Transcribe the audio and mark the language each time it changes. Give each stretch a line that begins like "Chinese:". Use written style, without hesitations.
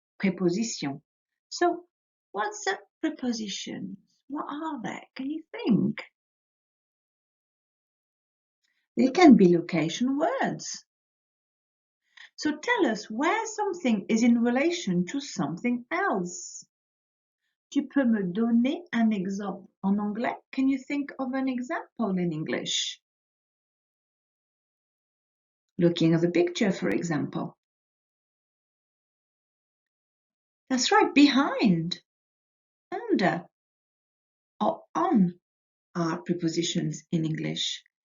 English: Prepositions. So what's a preposition? What are they? Can you think? They can be location words. So tell us where something is in relation to something else.
French: Tu peux me donner un exemple en anglais?
English: Can you think of an example in English? Looking at the picture, for example. That's right, behind, under, or on are prepositions in English.